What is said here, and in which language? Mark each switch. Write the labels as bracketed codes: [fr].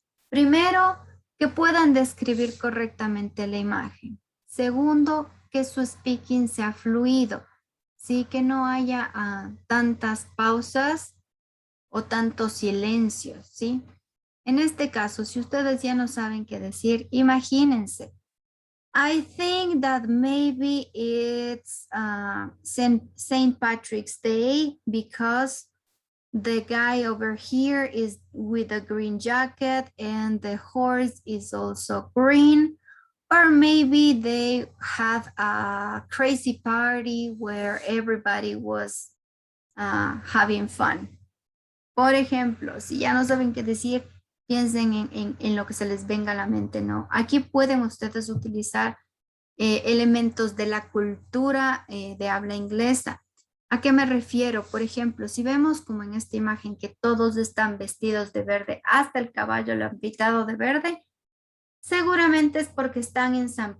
[es] Primero, que puedan describir correctamente la imagen. Segundo, que su speaking sea fluido. Sí, que no haya tantas pausas o tantos silencios, ¿sí? En este caso, si ustedes ya no saben qué decir, imagínense. [en] I think that maybe it's St. Patrick's Day because the guy over here is with a green jacket and the horse is also green. Or maybe they had a crazy party where everybody was having fun. [es] Por ejemplo, si ya no saben qué decir, piensen en lo que se les venga a la mente, ¿no? Aquí pueden ustedes utilizar elementos de la cultura de habla inglesa. ¿A qué me refiero? Por ejemplo, si vemos como en esta imagen que todos están vestidos de verde, hasta el caballo lo han pintado de verde, seguramente es porque están en St.